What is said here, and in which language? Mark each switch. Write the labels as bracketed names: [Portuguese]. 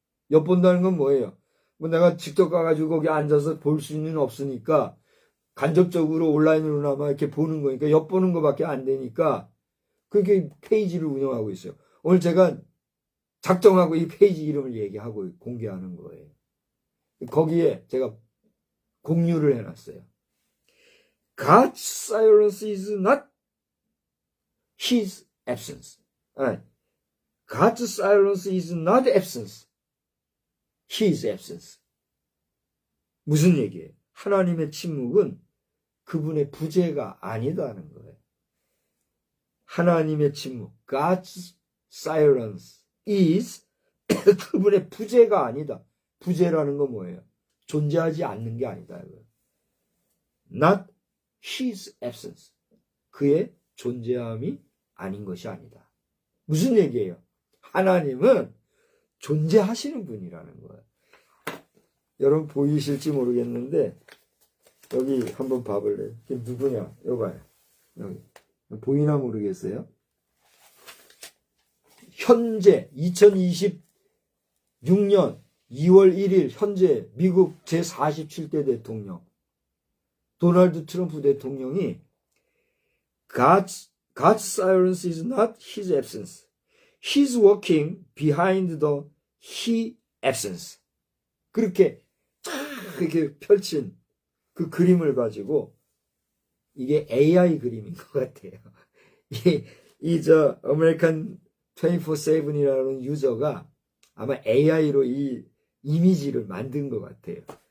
[Korean] 엿본다는 건 뭐예요? 뭐 내가 직접 가가지고 거기 앉아서 볼 수는 없으니까 간접적으로 온라인으로나마 이렇게 보는 거니까 엿보는 것밖에 안 되니까 그렇게 페이지를 운영하고 있어요. 오늘 제가 작정하고 이 페이지 이름을 얘기하고 공개하는 거예요. 거기에 제가 공유를 해놨어요. [English] God's silence is not his absence. God's silence is not absence. His absence. [Korean] 무슨 얘기예요? 하나님의 침묵은 그분의 부재가 아니다는 거예요. 하나님의 침묵, [English] God's silence is [Korean] 그분의 부재가 아니다. 부재라는 건 뭐예요? 존재하지 않는 게 아니다. [English] Not his absence. [Korean] 그의 존재함이 아닌 것이 아니다. 무슨 얘기예요? 하나님은 존재하시는 분이라는 거예요. 여러분 보이실지 모르겠는데 여기 한번 봐볼래요? 이게 누구냐? 여기 봐요. 여기. 보이나 모르겠어요? 현재 2020 2006년 2월 1일 현재 미국 제47대 대통령 도널드 트럼프 대통령이 [English] God's silence is not his absence. He's working behind the he absence. [Korean] 그렇게 이렇게 펼친 그 그림을 가지고 이게 AI 그림인 것 같아요. 저 아메리칸 24/7이라는 유저가 아마 AI로 이 이미지를 만든 것 같아요.